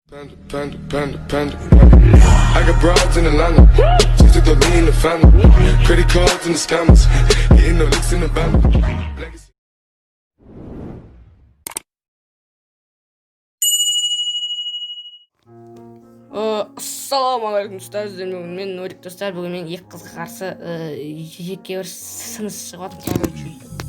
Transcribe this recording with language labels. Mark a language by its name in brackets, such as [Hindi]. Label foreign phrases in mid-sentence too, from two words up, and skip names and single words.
[English] Panda. I got broads in Atlanta. Just to throw me in the family. Credit cards and the scammers. Getting no licks in the band. [Kazakh] Ассалаумағалейкум достар, мен Нурик достар. Бүгін мен екі қызға қарсы жеке бір сыныс шығып жатырмын.